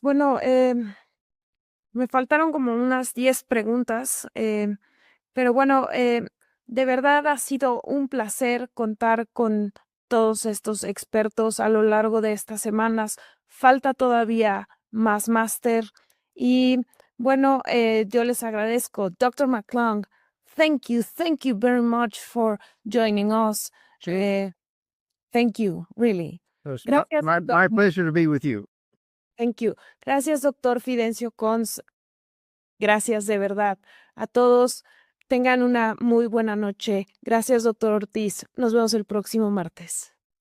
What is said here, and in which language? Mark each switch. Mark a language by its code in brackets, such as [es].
[es] Bueno, me faltaron como unas 10 preguntas, pero bueno, de verdad ha sido un placer contar con todos estos expertos a lo largo de estas semanas. Falta todavía más máster y bueno, yo les agradezco. [en] Dr. McClung, thank you very much for joining us. Thank you, really. It's [es] Gracias, [en] my pleasure to be with you. Thank you. [es] Gracias, doctor Fidencio Cons. Gracias de verdad. A todos, tengan una muy buena noche. Gracias, doctor Ortiz. Nos vemos el próximo martes.